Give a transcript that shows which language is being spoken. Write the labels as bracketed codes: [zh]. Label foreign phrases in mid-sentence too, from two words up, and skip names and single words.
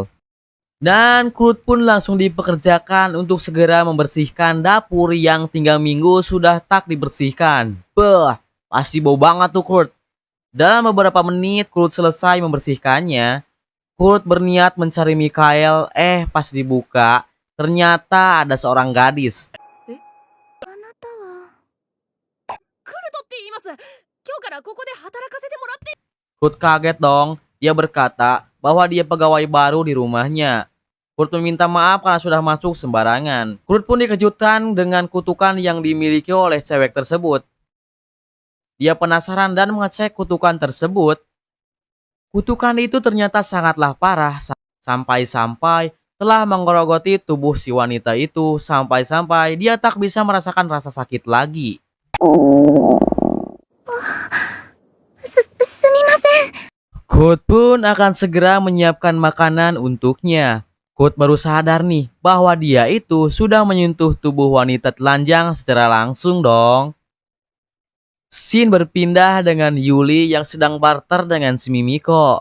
[id] Dan Kurt pun langsung dipekerjakan untuk segera membersihkan dapur yang 3 minggu sudah tak dibersihkan. Beuh, pasti bau banget tuh Kurt. Dalam beberapa menit Kurt selesai membersihkannya. Kurt berniat mencari Mikhail, pas dibuka, ternyata ada seorang gadis. [ja] あなたはクルトって言います。今日からここで働かせてもらって。 [id] Kurt kaget dong. Dia berkata bahwa dia pegawai baru di rumahnya. Kurt meminta maaf karena sudah masuk sembarangan. Kurt pun dikejutkan dengan kutukan yang dimiliki oleh cewek tersebut. Dia penasaran dan mengecek kutukan tersebut. Kutukan itu ternyata sangatlah parah sampai-sampai telah menggerogoti tubuh si wanita itu sampai-sampai dia tak bisa merasakan rasa sakit lagi. [ja] すみません。 [id] Kurt pun akan segera menyiapkan makanan untuknya. Kurt baru sadar nih bahwa dia itu sudah menyentuh tubuh wanita telanjang secara langsung dong. Scene berpindah dengan Yuli yang sedang barter dengan si Mimiko.